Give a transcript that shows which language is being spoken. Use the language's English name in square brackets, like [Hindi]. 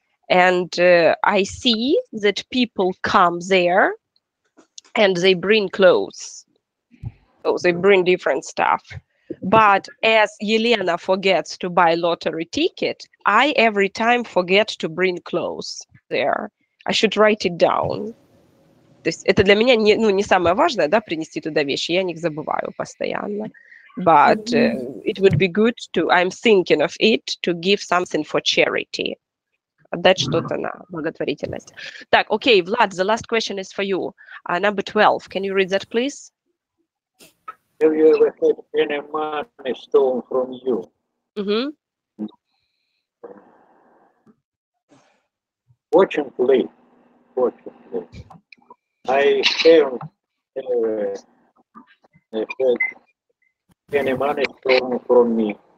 [English] And I see that people come there, and they bring clothes. So they bring different stuff. But as Yelena forgets to buy lottery ticket, I every time forget to bring clothes there. I should write it down. [Russian] То есть это для меня не самое важное, да, принести туда вещи. Я о них забываю постоянно. [English] But it would be good to, I'm thinking of it, to give something for charity. [Russian] Отдать что-то на благотворительность. [English] Так, okay, Vlad, the last question is for you. Number 12, can you read that, please? Have you ever had any money stolen from you? Mm-hmm. Fortunately, I haven't ever had any money stolen from me.